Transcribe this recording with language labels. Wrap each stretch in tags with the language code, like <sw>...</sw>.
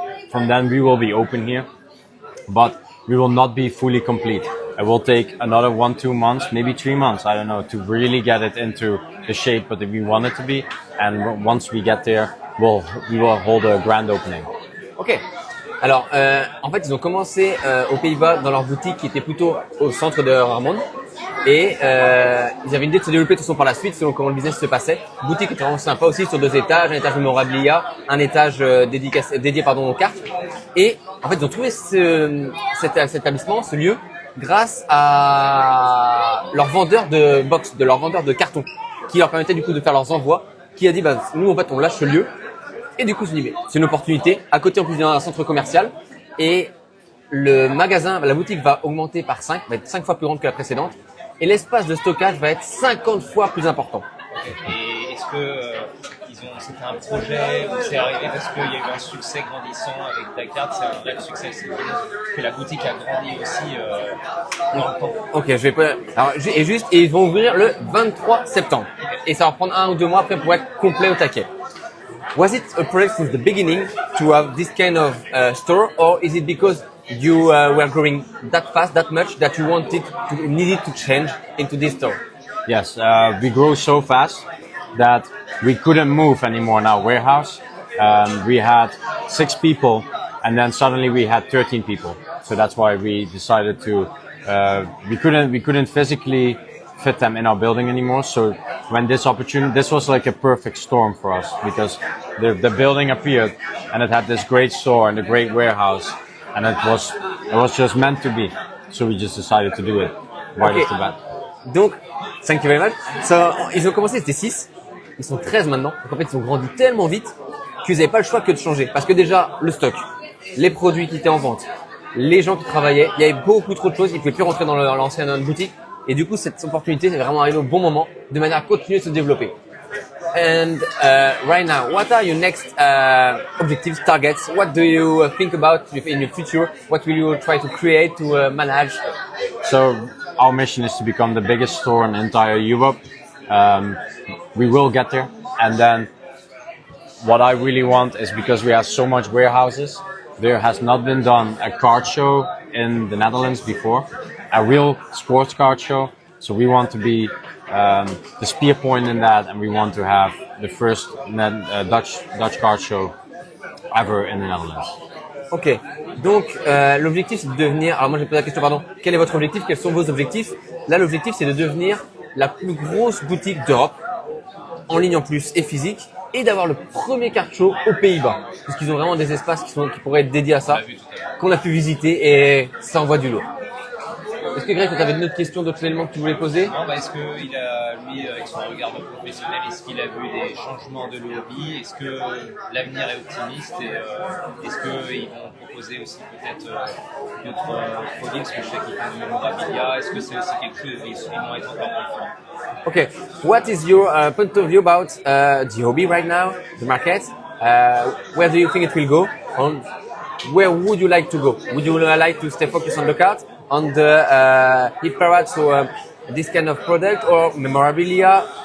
<en>From then we will be open here, but we will not be fully complete. It will take another 1-2 months, maybe 3 months, I don't know, to really get it into the shape that we want it to be. And once we get there, we will hold a grand opening. Ok.</en> <fr>Alors, en fait, ils ont commencé aux Pays-Bas dans leur boutique qui était plutôt au centre de Roermond. Et ils avaient une idée de se développer de toute façon par la suite selon comment le business se passait. Boutique était vraiment sympa aussi sur 2 étages, un étage mémorabilia, un étage dédié aux cartes. Et en fait, ils ont trouvé cet établissement, ce lieu, grâce à leur vendeur de box, de leur vendeur de cartons, qui leur permettait du coup de faire leurs envois. Qui a dit, bah nous en fait on lâche ce lieu. Et du coup, je me dis, mais c'est une opportunité. À côté, en plus, il y a un centre commercial. Et le magasin, la boutique va augmenter par 5, va être 5 fois plus grande que la précédente. Et l'espace de stockage va être 50 fois plus important. Et est-ce que c'était un projet ou c'est arrivé parce qu'il y a eu un succès grandissant avec Dakar, c'est un réel succès, c'est que la boutique a grandi aussi dans le temps. Ok, je vais pas. Alors, et ils vont ouvrir le 23 septembre. Et ça va prendre 1 ou 2 mois après pour être complet au taquet.</fr> <en>Was it a project since the beginning to have this kind of store, or is it because you were growing that fast, that much, that you needed to change into this store? Yes, we grow so fast that we couldn't move anymore in our warehouse. We had 6 people, and then suddenly we had 13 people. So that's why we decided to. We couldn't physically fit them in our building anymore. So when this was like a perfect storm for us because the building appeared and it had this great store and a great warehouse, and it was just meant to be. So we just decided to do it right off the bat. Donc, thank you very much.</en> <fr>So, ils ont commencé, c'était 6. Ils sont 13 maintenant. Donc en fait, ils ont grandi tellement vite qu'ils n'avaient pas le choix que de changer. Parce que déjà, le stock, les produits qui étaient en vente, les gens qui travaillaient, il y avait beaucoup trop de choses. Ils ne pouvaient plus rentrer dans l'ancienne boutique. Et du coup, cette opportunité est vraiment arrivée au bon moment, de manière à continuer de se développer.</fr> <en>And right now, what are your next objectives, targets? What do you think about in your future? What will you try to create, to manage? So our mission is to become the biggest store in entire Europe. We will get there. And then what I really want is, because we have so much warehouses, there has not been done a card show in the Netherlands before, a real sports card show. So we want to be the spear point in that, and we want to have the first Dutch card show ever in the Netherlands.</en> <fr>Ok, donc l'objectif c'est de devenir, alors moi j'ai posé la question, pardon, quel est votre objectif, quels sont vos objectifs? Là l'objectif c'est de devenir la plus grosse boutique d'Europe, en ligne en plus et physique, et d'avoir le premier card show aux Pays-Bas, parce qu'ils ont vraiment des espaces qui pourraient être dédiés à ça, qu'on a pu visiter, et ça envoie du lourd. Est-ce que Greg, tu avais une autre question, d'autres éléments que tu voulais poser? Non, est-ce qu'il a, lui, avec son regard de professionnel, est-ce qu'il a vu des changements de hobby? Est-ce que l'avenir est optimiste? Et est-ce qu'ils vont proposer aussi peut-être d'autres produits? Parce que je sais qu'ils font du memorabilia. Est-ce que c'est aussi quelque chose ils vont être encore plus forts?</fr> <en>Okay, what is your point of view about the hobby right now, the market? Where do you think it will go? Where would you like to go? Would you like to stay focused on the card, on the hit parade, so this kind of product, or memorabilia?</en>